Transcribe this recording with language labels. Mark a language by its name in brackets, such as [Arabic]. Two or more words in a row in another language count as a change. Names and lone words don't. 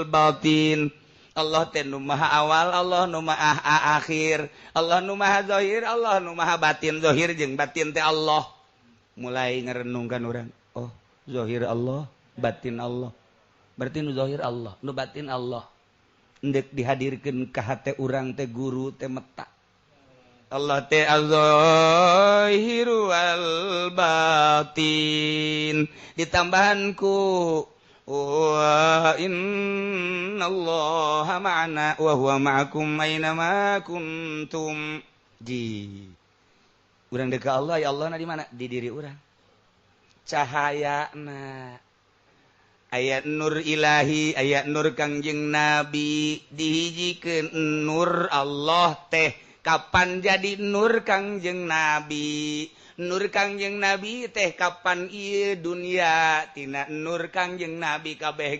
[Sundanese] batin Allah teh nu maha awal Allah nu maha akhir Allah nu maha zahir Allah nu maha batin zahir jeung batin teh Allah mulai ngarenungkan urang oh zahir Allah batin Allah berarti nu zahir Allah nu batin Allah endek dihadirkeun ka hate urang teh guru teh meta Allah teh [Arabic] الظاهر وال [Sundanese] batin ditambahan ku [Arabic] وإن الله معنا وهو معكم أين ما كنتم [Sundanese] di urang deuk ka Allah ya Allah na di mana di diri urang cahayana aya nur ilahi aya nur Kangjeng Nabi dihijikeun nur Allah teh kapan jadi nur Kangjeng Nabi Nur Kangjeng Nabi teh kapan ieu dunia tina nur Kangjeng Nabi kabeh